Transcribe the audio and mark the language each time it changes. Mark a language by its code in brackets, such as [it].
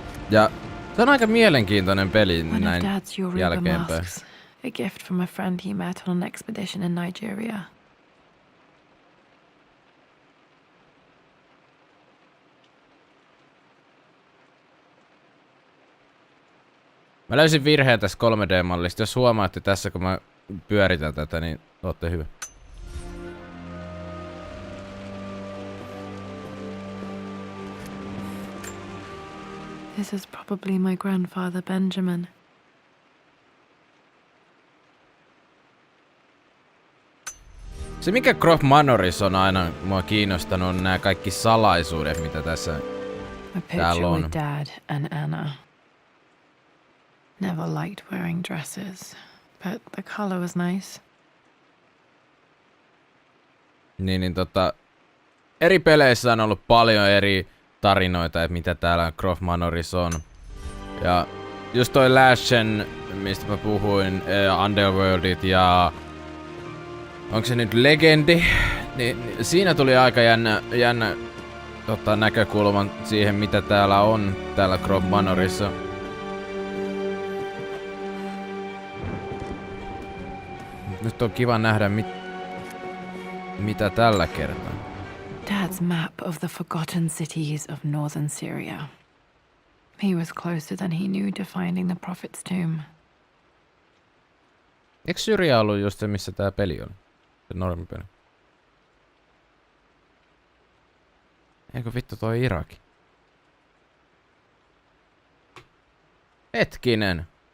[fi] Ja se on aika mielenkiintoinen peli näin jälkeenpäin. [en] A gift from a friend he met on an expedition in Nigeria. [fi] Mä löysin virheen tässä 3D-mallista. Jos huomaatte tässä, kun mä pyöritän tätä, niin ootte hyvä. [en] This is probably my grandfather Benjamin. [fi] Se mikä Croft Manorissa on aina mua kiinnostanut on nämä kaikki salaisuudet, mitä tässä täällä on. [en] With Dad and Anna. Never liked wearing dresses, but the color was nice. [fi] Eri peleissä on ollut paljon eri tarinoita, että mitä täällä Croft Manorissa on. Ja just toi Last Gen, mistä mä puhuin, Underworldit ja... Onko se nyt Legendi? Niin siinä tuli aika jännä näkökulma siihen, mitä täällä on täällä Croft Manorissa. Nyt on kiva nähdä, mitä tällä kertaa. [en] Dad's map of the forgotten cities of northern Syria. He was closer than he knew to finding the prophet's tomb. [fi] Eikö Syria ollut just se, missä tää peli oli? Se normipeli. Eikö vittu toi Iraki? Hetkinen.